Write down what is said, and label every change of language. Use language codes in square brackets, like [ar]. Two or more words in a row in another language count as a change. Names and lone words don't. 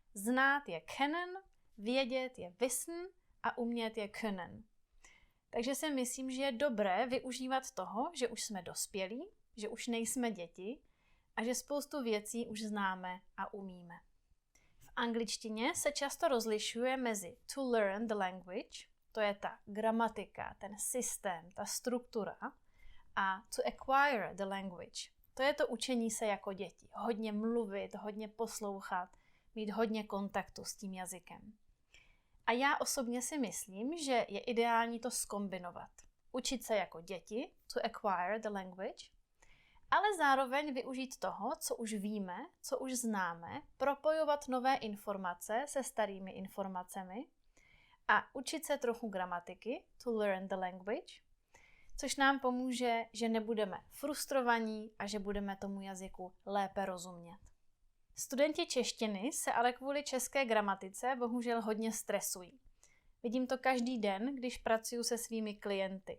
[cs] Znát je kennen, Vědět je wissen a umět je können. Takže si myslím, že je dobré využívat toho, že už jsme dospělí, že už nejsme děti a že spoustu věcí už známe a umíme. V angličtině se často rozlišuje mezi [en] to learn the language, [cs] to je ta gramatika, ten systém, ta struktura, a [en] to acquire the language, [cs] to je to učení se jako děti. Hodně mluvit, hodně poslouchat, mít hodně kontaktu s tím jazykem. A já osobně si myslím, že je ideální to zkombinovat. Učit se jako děti, [en] to acquire the language, [cs] ale zároveň využít toho, co už víme, co už známe, propojovat nové informace se starými informacemi a učit se trochu gramatiky, [en] to learn the language, [cs] což nám pomůže, že nebudeme frustrovaní a že budeme tomu jazyku lépe rozumět. Studenti češtiny se ale kvůli české gramatice bohužel hodně stresují. Vidím to každý den, když pracuji se svými klienty.